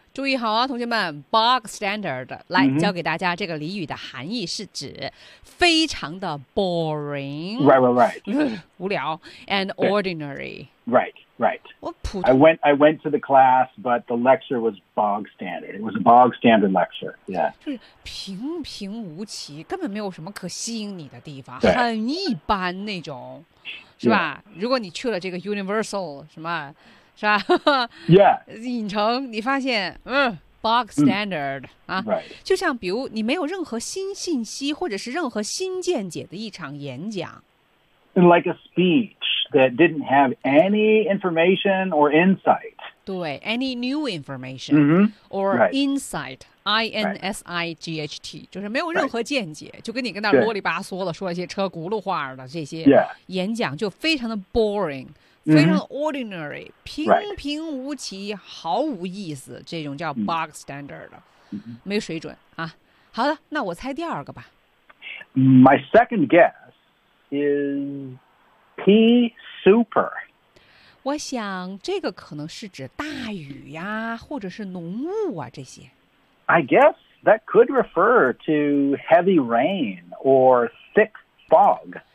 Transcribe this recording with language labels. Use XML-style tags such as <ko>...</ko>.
<zh>注意好啊，同学们 ，bog standard 来、mm-hmm. 教给大家这个俚语的含义是指非常的 boring.</zh> <en>Right, right, right.</en> <zh>无聊</zh> <en>and ordinary. Right, right.</en> <zh>我普通</zh> <en>I went to the class, but the lecture was bog standard. It was a bog standard lecture. Yeah.</en> <zh>就是平平无奇，根本没有什么可吸引你的地方，很一般那种。是吧、</zh> <en>yeah.</en> <zh>如果你去了这个 Universal, 什么是吧</zh> <en>yeah.</en> <zh>影城你发现bog standard,、mm. 啊</zh> <en>right.</en> <zh>就像比如你没有任何新信息或者是任何新见解的一场演讲。</zh> <en>Like a speech that didn't have any information or insight. 对 ,any new information、 mm-hmm. or insight,、 right.</en> <zh>I-N-S-I-G-H-T,、right. 就是没有任何见解、right. 就跟你跟那啰里吧嗦的说一些车轱辘话的这些演讲就非常的 boring,、</zh> <en>yeah.</en> <zh>非常 ordinary,、</zh> <en>mm-hmm.</en> <zh>平平无奇、</zh> <en>right.</en> <zh>毫无意思这种叫 bog standard,、</zh> <en>mm-hmm.</en> <zh>没水准啊。好的，那我猜第二个吧。</zh> <en>My second guess. Is P super?</en> <zh>我想这个可能是指大雨呀，或者是浓雾啊这些。</zh> <en>I guess that could refer to heavy rain or thick fog.</en>